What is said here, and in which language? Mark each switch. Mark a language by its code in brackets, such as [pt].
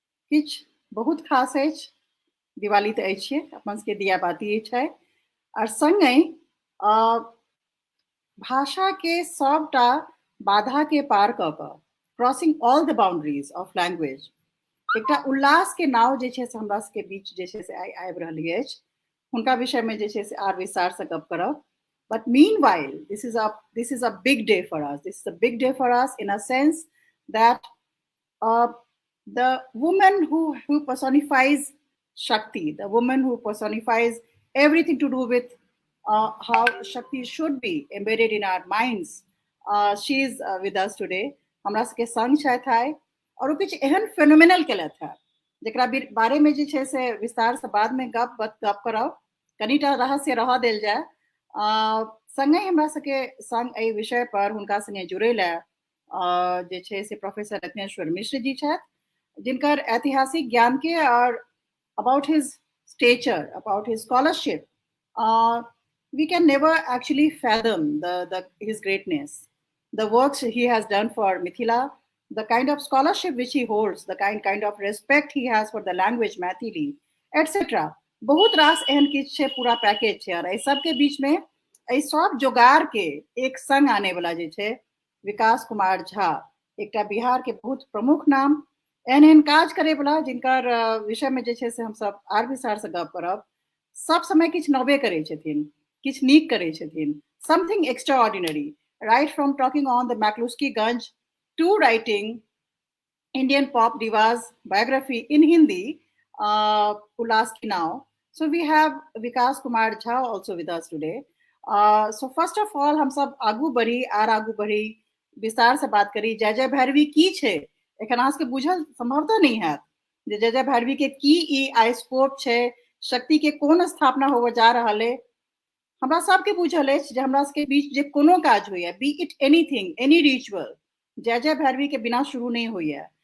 [mai] किछ बहुत खास अछि, दिवाली तऽ अछि अपन सबके दियाबाती छै, और संगहि भाषा के सबटा बाधा के पार कऽ कऽ [en] crossing all the boundaries of language [mai] एकटा उल्लास के नाव जे छै से हमरा सबके बीच जे छै से आइ आबि रहल अछि, हुनका विषय में जे छै से आर विस्तार से गप करब। [en] But meanwhile, this is a big day for us. This is a big day for us in a sense that uh, the woman who personifies Shakti, the woman who personifies everything to do with how Shakti should be embedded in our minds, she is with us today. [mai] हमरा सबके संग छथि आइ, और वो किछु एहन phenomenal केलथि है जकरा बारे में जे छै से विस्तार से बाद में गप करब, कनिटा रहस्य रह देल जाय। संगे हमरा सबके संग एहि विषय पर हुनका संगे जुड़ै लए जे छै से प्रोफेसर रत्नेश्वर मिश्र जी छथि, जिनकर ऐतिहासिक ज्ञान के और [en] about his stature, about his scholarship, we can never actually fathom his greatness, the works he has done for Mithila, the kind of scholarship which he holds, the kind of respect he has for the language Maithili, etc. [mai] बहुत रास एहन किछ छै, पूरा package छै, और एहि सबके बीच में एहि सब जोगार के एक संग आने वाला जे छै विकास कुमार झा, एकटा बिहार के बहुत प्रमुख नाम, एहन एहन काज करे वाला जिनकर विषय में जे छै से हम सब आर विस्तार से गप करब। सब समय किछ नवे करे छथिन, [en] किछ नीक करे छथिन, something extraordinary, right from talking on the McCluskieganj to writing Indian pop divas biography in Hindi, Ulas Ki Nao. So we have Vikas Kumar Jha also with us today. So first of all, [mai] हम सब आगू बढ़ी विस्तार से बात करी। जय जय भैरवी की छे, एखन अहाँ सबके बुझल संभवतः नहीं है जे जय जय भैरवी के की ई आई स्कोप छे, शक्ति के कोन स्थापना होवे जा रहल है। हमरा सबके बुझल अछि जे हमरा सबके बीच जे कोनो काज होइए, [en] be it anything, any ritual, [mai] जय जय भैरवी के बिना शुरू नहीं होइए।